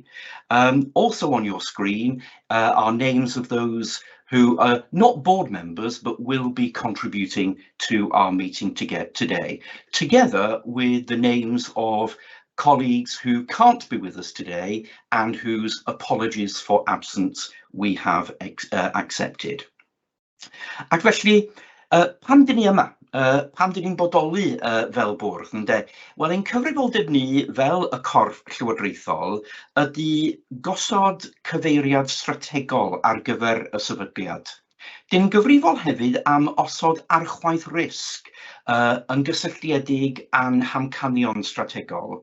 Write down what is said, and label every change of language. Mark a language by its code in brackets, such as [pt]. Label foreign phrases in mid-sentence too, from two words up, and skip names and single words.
[en] Also on your screen are names of those who are not board members but will be contributing to our meeting today, together with the names of colleagues who can't be with us today and whose apologies for absence we have accepted. [cy] Ac felly, pam dyn ni yma? Pam dyn ni'n bodoli fel bwrdd, ynde? Wel, ein cyfrifoldeb ni fel y corff llywodraethol ydy gosod cyfeiriad strategol ar gyfer y sefydliad. Dyn ni'n gyfrifol hefyd am osod archwaith risg yn gysylltiedig â'n hamcanion strategol.